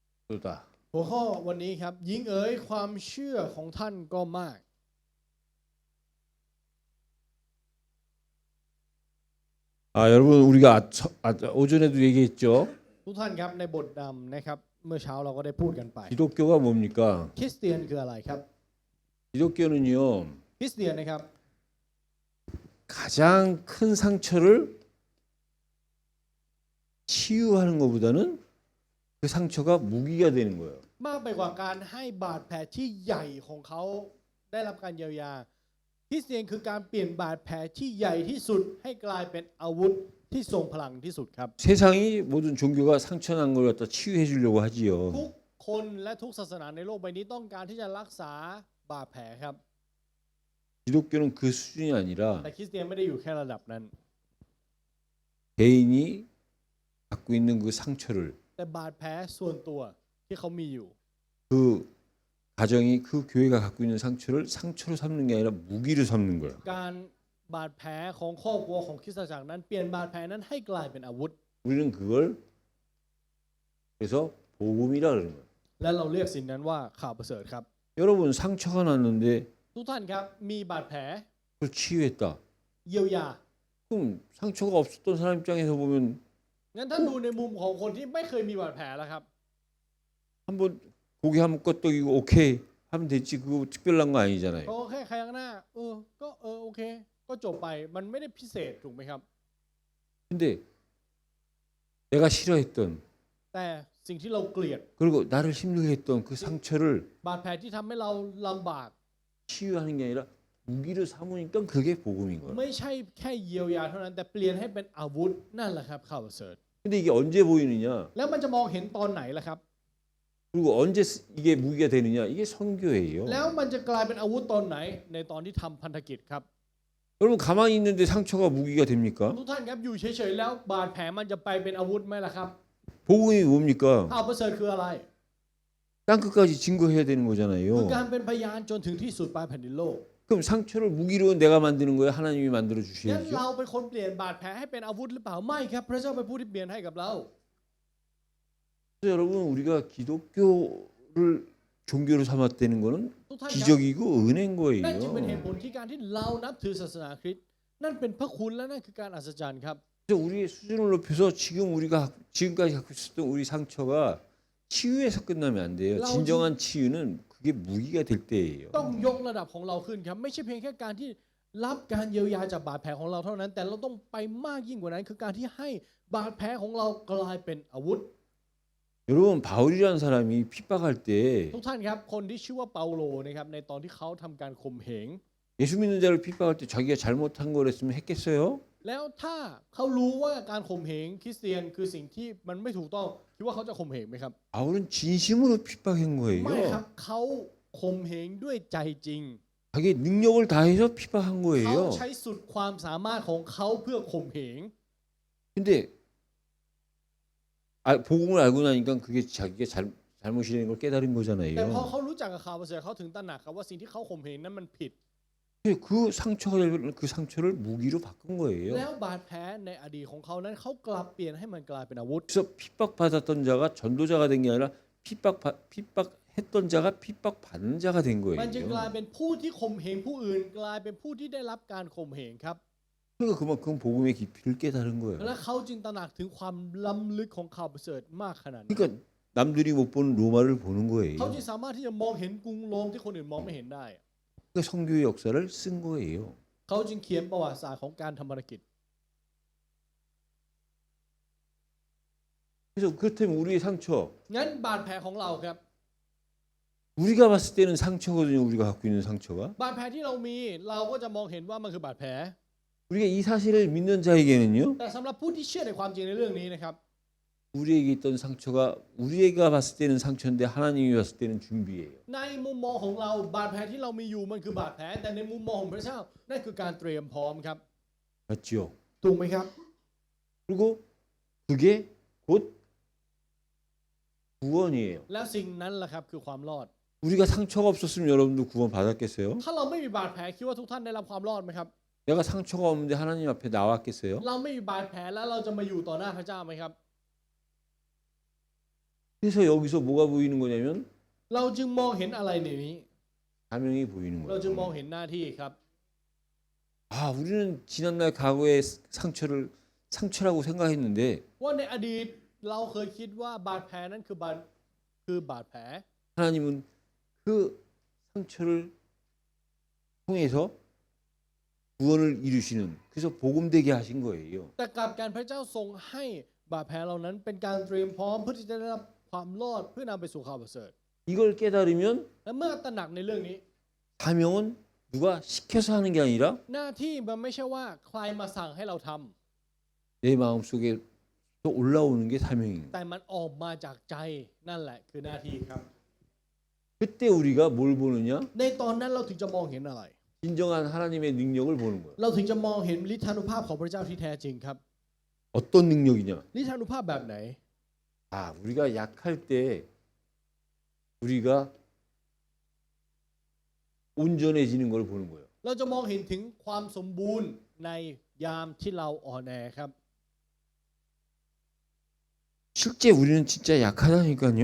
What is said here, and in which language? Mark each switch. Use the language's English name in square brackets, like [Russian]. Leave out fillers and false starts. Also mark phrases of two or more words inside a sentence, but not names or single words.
[Korean] 또다. [Thai] หัวข้อวันนี้ครับหญิงเอ๋ยความเชื่อของท่านก็มาก [Korean] 여러분 우리가 오전에도 얘기했죠. [Thai] ทุกท่านครับในบทนำนะครับเมื่อเช้าเราก็ได้พูดกันไป [Korean] 기독교가 뭡니까? [Thai] คริสเตียนคืออะไรครับ [Korean] 기독교는요 [Thai] คริสเตียนนะครับ [Korean] 가장 큰 상처를 치유하는 것보다는 그 상처가 무기가 되는 거예요. [Thai] มากไปกว่าการให้บาดแผลที่ใหญ่ของเขาได้รับการเยียวยาคริสเตียนคือการเปลี่ยนบาดแผลที่ใหญ่ที่สุดให้กลายเป็นอาวุธที่ทรงพลังที่สุดครับ [Korean] 세상이 모든 종교가 상처난 걸 갖다 치유해 주려고 하지요. [Thai] ทุกคนและทุกศาสนาในโลกใบนี้ต้องการที่จะรักษาบาดแผลครับ [Korean] 기독교는 그 수준이 아니라 [Thai] แต่คริสเตียนไม่ได้อยู่แค่ระดับนั้น [Korean] 개인이 갖고 있는 그 상처를 [Thai] แต่บาดแผลส่วนตัวที่เขามีอยู่ [Korean] 그 가정이 그 교회가 갖고 있는 상처를 상처로 삼는 게 아니라 무기로 삼는 거예요. [Thai] การบาดแผลของครอบครัวของคริสตจักรนั้นเปลี่ยนบาดแผลนั้นให้กลายเป็นอาวุธ [Korean] 우리는 그걸 그래서 복음이라 그러는 거예요. [Thai] และเราเรียกสิ่งนั้นว่าข่าวประเสริฐครับ [Korean] 여러분 상처가 났는데 [Thai] ทุกท่านครับมีบาดแผล [Korean] 그걸 치유했다. [Thai] เยียวยา [Korean] 그럼 상처가 없었던 사람 입장에서 보면 [Thai] งั้นถ้าดูในมุมของคนที่ไม่เคยมีบาดแผลแล้วครับ [Korean] 한번 고개 한번 끄덕이고 오케이 하면 됐지. 그거 특별한 거 아니잖아요. [Thai] ก็แค่ใครข้างหน้าก็โอเคก็จบไปมันไม่ได้พิเศษถูกไหมครับ [Korean] 근데 내가 싫어했던 [Thai] แต่สิ่งที่เราเกลียด [Korean] 그리고 나를 힘들게 했던 그 상처를 [Thai] บาดแผลที่ทำให้เราลำบาก [Korean] 치유하는 게 아니라 무기로 삼으니까 그게 복음인 거예요. [Thai] ไม่ใช่แค่เยียวยาเท่านั้นแต่เปลี่ยนให้เป็นอาวุธนั่นแหละครับข่าวประเสริฐ [Korean] 근데 이게 언제 보이느냐? [Thai] แล้วมันจะมองเห็นตอนไหนล่ะครับ [Korean] 그리고 언제 이게 무기가 되느냐? 이게 선교예요. [Thai] แล้วมันจะกลายเป็นอาวุธตอนไหนในตอนที่ทำพันธกิจครับ [Korean] 여러분 가만히 있는데 상처가 무기가 됩니까? [Thai] ทุกท่านครับอยู่เฉยๆแล้วบาดแผลมันจะไปเป็นอาวุธไหมล่ะครับ [Korean] 복음이 뭡니까? [Thai] ข่าวประเสริฐคืออะไร [Korean] 땅 끝까지 증거해야 되는 [Thai] คือ [Korean] 거잖아요. [Thai] การเป็นพยานจนถึงที่สุดปลายแผ่นดินโลก [Korean] 그럼 상처를 무기로 내가 만드는 거예요? 하나님이 만들어 [Thai] งั้น [Korean] 주셔야죠. [Thai] เราเป็นคนเปลี่ยนบาดแผลให้เป็นอาวุธหรือเปล่าไม่ครับพระเจ้าเป็นผู้ที่เปลี่ยนให้กับเรา [Korean] 그래서 여러분 우리가 기독교를 종교로 삼았다는 거는 [Thai] ทุกท่านครับ [Korean] 기적이고 은혜인 [Thai] นั่นจึงเป็นเหตุ [Korean] 거예요. [Thai] ผลที่การที่เรานับถือศาสนาคริสต์นั่นเป็นพระคุณและนั่นคือการอัศจรรย์ครับ [Korean] 그래서 우리의 수준을 높여서 지금 우리가 지금까지 갖고 있었던 우리 상처가 치유해서 끝나면 안 돼요. 진정한 치유는 그게 무기가 될 때예요. [Thai] ต้องยกระดับของเราขึ้นครับไม่ใช่เพียงแค่การที่รับการเยียวยาจากบาดแผลของเราเท่านั้น แต่เราต้องไปมากยิ่งกว่านั้นคือการที่ให้บาดแผลของเรากลายเป็นอาวุธ [Korean] 여러분 바울이라는 사람이 핍박할 때 [Thai] ทุกท่านครับคนที่ชื่อว่าเปาโลนะครับในตอนที่เขาทำการข่มเหง [Korean] 예수 믿는 자를 핍박할 때 자기가 잘못한 거랬으면 했겠어요? [Thai] แล้วถ้าเขารู้ว่าการข่มเหงคริสเตียนคือสิ่งที่มันไม่ถูกต้องคิดว่าเขาจะข่มเหงไหมครับ [Korean] 바울은 진심으로 핍박한 [Thai] ไม่ครั [Korean] 거예요. [Thai] บเขาข่มเหงด้วยใจจริง [Korean] 자기 능력을 다해서 핍박한 [Thai] เขา [Korean] 거예요. [Thai] ใช้สุดความสามารถของเขาเพื่อข่มเหง [Korean] 근데 복음을 알고 나니까 그게 자기가 잘못이라는 걸 깨달은 [Thai] แต่พอ [Korean] 거잖아요. [Thai] เขารู้จักกับข่าวประเสริฐเขาถึงตระหนักครับว่าสิ่งที่เขาข่มเหงนั้นมันผิด [Korean] 그 상처가 그 상처를 무기로 바꾼 [Thai] แล้ [Korean] 거예요. [Thai] วบาดแผลในอดีตของเขานั้นเขากลับเปลี่ยนให้มันกลายเป็นอาวุธ [Korean] 그래서 핍박받았던 자가 전도자가 된 게 아니라 핍박했던 자가 핍박받는 자가 된 [Thai] มันจึงกลาย [Korean] 거예요. [Thai] เป็นผู้ที่ข่มเหงผู้อื่นกลายเป็นผู้ที่ได้รับการข่มเหงครับ [Korean] 그러니까 그만큼 복음의 깊이를 깨달은 [Thai] และ [Korean] 거예요. [Thai] เขาจึงตระหนักถึงความล้ำลึกของข่าวประเสริฐมากขนาดนั้น [Korean] 그러니까 남들이 못 보는 로마를 보는 [Thai] เขาจึ [Korean] 거예요. [Thai] งสามารถที่จะมองเห็นกรุงโรมที่คนอื่นมองไม่เห็นได้ [Korean] 그러니까 성교의 역사를 쓴 거예요. [Thai] เขาจึงเขียนประวัติศาสตร์ของการทำภารกิจ [Korean] 그래서 그렇다면 우리의 상처, [Thai] งั้นบาดแผลของเราครับ [Korean] 우리가 봤을 때는 상처거든요. 우리가 갖고 있는 상처가. [Thai] บาดแผลที่เรามีเราก็จะมองเห็นว่ามันคือบาดแผล [Korean] 우리가 이 사실을 믿는 자에게는요. [Thai] แต่สำหรับผู้ที่เชื่อในความจริงในเรื่องนี้นะครับ [Korean] 우리에게 있던 상처가 우리가 봤을 때는 상처인데 하나님이 봤을 때는 준비예요. [Thai] ในมุมมองของเราบาดแผลที่เรามีอยู่มันคือบาดแผลแต่ในมุมมองของพระเจ้านั่นคือการเตรียมพร้อมครับ [Korean] 맞지요? [Thai] ถูกไหมครับ [Korean] 그리고 그게 곧 구원이에요. [Thai] แล้วสิ่งนั้นแหละครับคือความรอด [Korean] 우리가 상처가 없었으면 여러분도 구원 받았겠어요? [Thai] ถ้าเราไม่มีบาดแผลคิดว่าทุกท่านได้รับความรอดไหมครับ [Korean] 내가 상처가 없는데 하나님 앞에 나왔겠어요? [Thai] เราไม่มีบาดแผลแล้วเราจะมาอยู่ต่อหน้าพระเจ้าไหมครับ [Korean] 그래서 여기서 뭐가 보이는 거냐면 [Thai] เราจึงมองเห็นอะไรในนี้ [Korean] 사명이 보이는 [Thai] เราจึงมอง [Korean] 거예요. [Thai] เห็นหน้าที่ครับ [Korean] 아, 우리는 지난날 과거의 상처라고 생각했는데 [Thai] ว่าในอดีตเราเคยคิดว่าบาดแผลนั้นคือบาดแผล [Korean] 하나님은 그 상처를 통해서 구원을 이루시는 그래서 복음되게 하신 거예요. [Thai] แต่กลับการพระเจ้าทรงให้บาดแผลเหล่านั้นเป็นการเตรียมพร้อมเพื่อที่จะได้รับความรอดเพื่อนำไปสู่ข่าวประเสริฐ [Korean] 이걸 깨달으면 [Thai] และเมื่อตระหนักในเรื่องนี้ [Korean] 사명은 누가 시켜서 하는 게 아니라 [Thai] หน้าที่มันไม่ใช่ว่าใครมาสั่งให้เราทำ [Korean] 내 마음속에 또 올라오는 게 사명인 거예요. [Thai] แต่มันออกมาจากใจนั่นแหละคือหน้าที่ครับ [Korean] 그때 우리가 뭘 보느냐? [Thai] ในตอนนั้นเราถึงจะมองเห็นอะไร [Korean] 진정한 하나님의 능력을 보는 거예요. [Thai] เราถึงจะมองเห็นฤทธานุภาพของพระเจ้าที่แท้จริงครับ [Korean] 어떤 능력이냐? [Thai] ฤทธานุภาพแบบไหน [Korean] 아, 우리가 약할 때 우리가 온전해지는 걸 보는 거예요. [Thai] เราจะมองเห็นถึงความสมบูรณ์ในยามที่เราอ่อนแอครับ [Korean] 실제 우리는 진짜 약하다니까요.